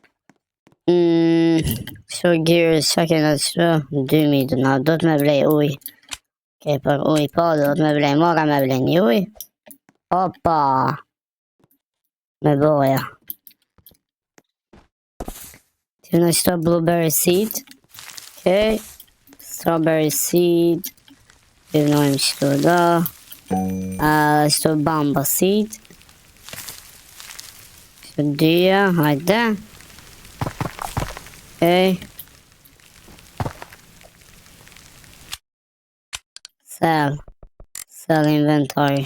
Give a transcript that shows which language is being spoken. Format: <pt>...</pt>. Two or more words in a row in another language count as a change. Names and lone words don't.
<sq>Qëto gears, qa kena qëto? 2000, na do të me blej uj. Okej, për uj po, do të me blej, mora me blej një uj. Opa. Me boja. Ti në qëto</sq> <en>blueberry seed. Okej. Strawberry seed.</en> <sq>Ti vënojmë qëto da. Qëto bamba seed. Qëto dyja, hajde.</sq> <en>Okej. Sell inventory.</en>